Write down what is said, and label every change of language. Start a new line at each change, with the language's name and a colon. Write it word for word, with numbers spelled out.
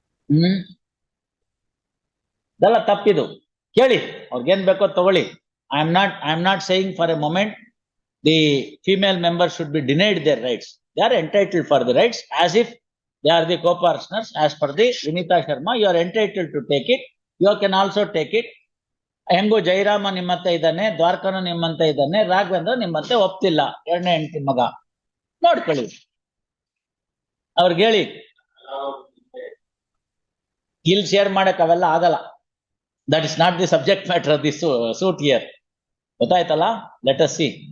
Kannada: ಹ್ಮ್ ಇದೆಲ್ಲ ತಪ್ಪಿದು. ಕೇಳಿ, ಅವ್ರಿಗೇನ್ ಬೇಕೋ ತಗೊಳ್ಳಿ.
English: I am not I am not saying for a moment the female member should be denied their rights. They are entitled for the rights as if they are the co-partners. As per the Vinita Sharma, you are entitled to take it. You can also take it.
Kannada: ಹೆಂಗೋ ಜೈರಾಮ ನಿಮ್ಮಂತ ಇದ್ದಾನೆ, ದ್ವಾರಕನು ನಿಮ್ಮಂತ ಇದ್ದಾನೆ, ರಾಘವೇಂದ್ರ ನಿಮ್ಮಂತೆ ಒಪ್ತಿಲ್ಲ, ಎರಡನೇ ಹೆಂಡತಿ ಮಗ. ನೋಡ್ಕೊಳ್ಳಿ, ಅವ್ರಿಗೆ ಹೇಳಿ ಇಲ್ಲಿ ಶೇರ್ ಮಾಡಕ್ ಅವೆಲ್ಲ ಆಗಲ್ಲ.
English: That is not the subject matter of the suit here. ಗೊತ್ತಾಯ್ತಲ್ಲ? Let us see.